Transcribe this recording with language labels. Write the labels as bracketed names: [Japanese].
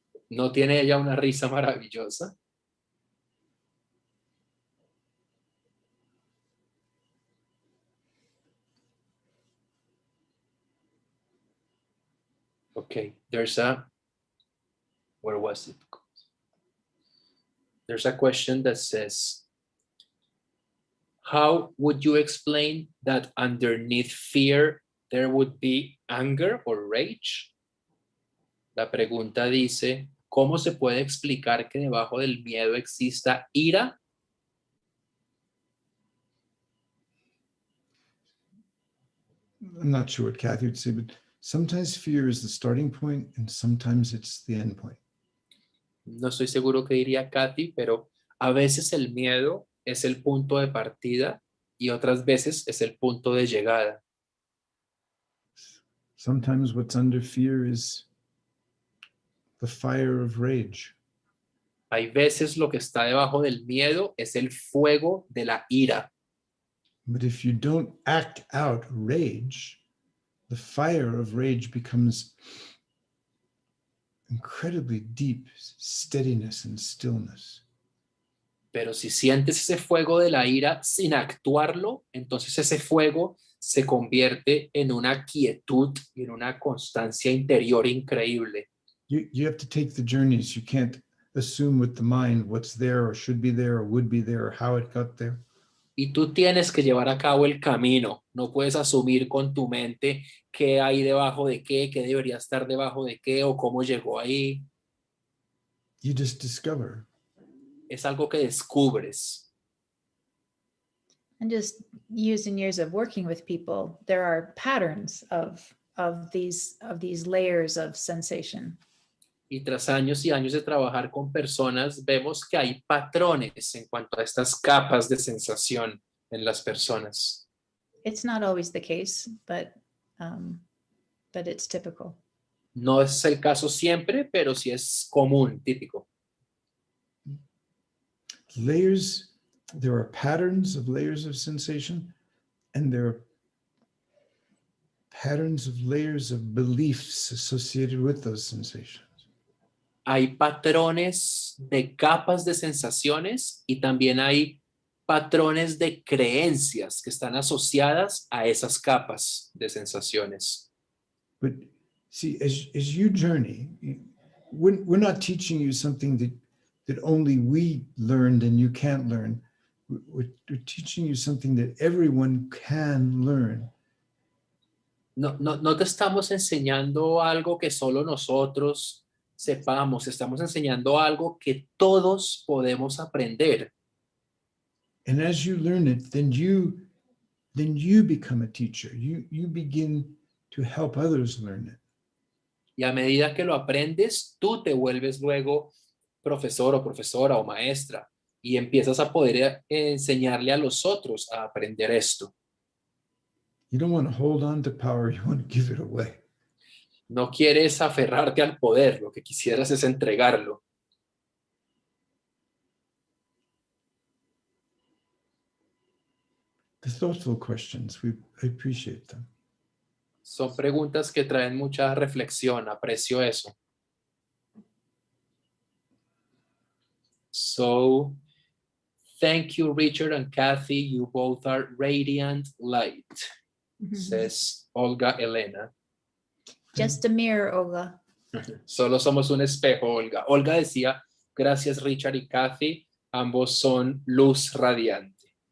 [Spanish] ¿No tiene ella una risa maravillosa? [English] Okay, where was it? There's a question that says, How would you explain that underneath fear there would be anger or rage? [Spanish] La pregunta dice, ¿cómo se puede explicar que debajo del miedo exista ira? [English] I'm not sure what Kathy would say, but sometimes fear is the starting point and sometimes it's the end point. [Spanish] No estoy seguro qué diría Katy, pero a veces el miedo es el punto de partida y otras veces es el punto de llegada. [English] Sometimes what's under fear is the fire of rage. [Spanish] Hay veces lo que está debajo del miedo es el fuego de la ira. [English] But if you don't act out rage, the fire of rage becomes incredibly deep steadiness and stillness. [Spanish] Pero si sientes ese fuego de la ira sin actuarlo, entonces ese fuego se convierte en una quietud y en una constancia interior increíble. [English] You have to take the journeys. You can't assume with the mind what's there or should be there or would be there or how it got there. [Spanish] Y tú tienes que llevar a cabo el camino. No puedes asumir con tu mente qué hay debajo de qué debería estar debajo de qué o cómo llegó ahí. [English] You just discover. [Spanish] Es algo que descubres. [English] And just years and years of working with people, there are patterns of these layers of sensation. [Spanish] Y tras años y años de trabajar con personas, vemos que hay patrones en cuanto a estas capas de sensación en las personas. [English] It's not always the case, but it's typical. [Spanish] No es el caso siempre, pero sí es común, típico. [English] Layers, there are patterns of layers of sensation, and there are patterns of layers of beliefs associated with those sensations. [Spanish] Hay patrones de capas de sensaciones y también hay patrones de creencias que están asociadas a esas capas de sensaciones. [English] But see, as you journey, we're not teaching you something that only we learned and you can't learn. We're teaching you something that everyone can learn. [Spanish] No te estamos enseñando algo que solo nosotros sepamos, estamos enseñando algo que todos podemos aprender. [English] And as you learn it, then you become a teacher. You begin to help others learn it. [Spanish] Y a medida que lo aprendes, tú te vuelves luego profesor o profesora o maestra y empiezas a poder enseñarle a los otros a aprender esto. [English] You don't want to hold on to power, you want to give it away. [Spanish] No quieres aferrarte al poder, lo que quisieras es entregarlo. [English] The thoughtful questions, I appreciate them. [Spanish] Son preguntas que traen mucha reflexión, aprecio eso. [English] So, thank you, Richard and Kathy. You both are radiant light, says Olga Elena. Just a mirror, Olga. [Spanish] Solo somos un espejo, Olga. Olga decía, gracias Richard y Kathy, ambos son luz radiante.